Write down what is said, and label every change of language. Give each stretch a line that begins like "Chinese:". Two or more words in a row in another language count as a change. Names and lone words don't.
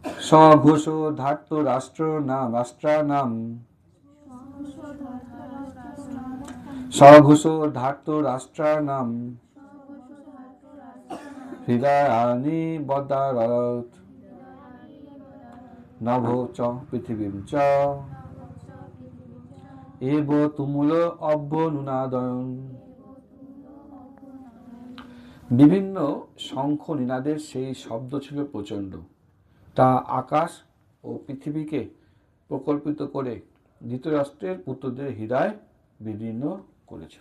Sanskrit: সঘোষ ধার্ত রাষ্ট্রানাম সঘোষ ধার্ত রাষ্ট্রানাম হৃদয়ানি বদারত নভ চ পৃথিবীম চ এব তুমুল অভ্যনুনাদয়ন।
Bangla: বিভিন্ন শঙ্খ নিনাদের সেই শব্দ ছিল প্রচণ্ড, তা আকাশ ও পৃথিবীকে প্রকল্পিত করে ধৃতরাষ্ট্রের পুত্রদের হৃদয় বিদীর্ণ করেছিল।